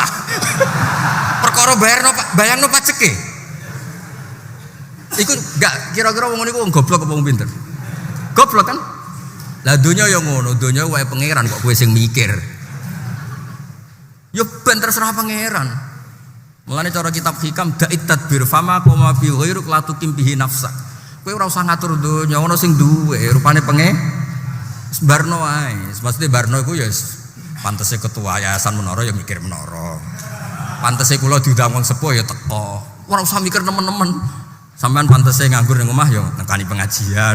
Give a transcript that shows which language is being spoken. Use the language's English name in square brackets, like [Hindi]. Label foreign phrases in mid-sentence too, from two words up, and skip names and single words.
[Javanese] Perkara bayarno pajeke. Iku enggak kira-kira wong niku wong goblok apa wong pinter? Goblok kan? Lah donya ya ngono, donya wae pangeran kok kowe sing mikir. Ya ben terserah pangeran. Mulane cara kitab hikam [Arabic] دع التدبير فما قام بغيرك لا تقم به نفسك. [Javanese] Kowe ora usah ngatur donya, ono sing duwe rupane barno wae. Maksudnya barno iku ya pantese ketua yayasan menara ya mikir menara. Pantese kula diundang wong sepuh ya teko. Ora usah mikir nemen-nemen. Sampeyan pantese nganggur ning omah ya nekani pengajian.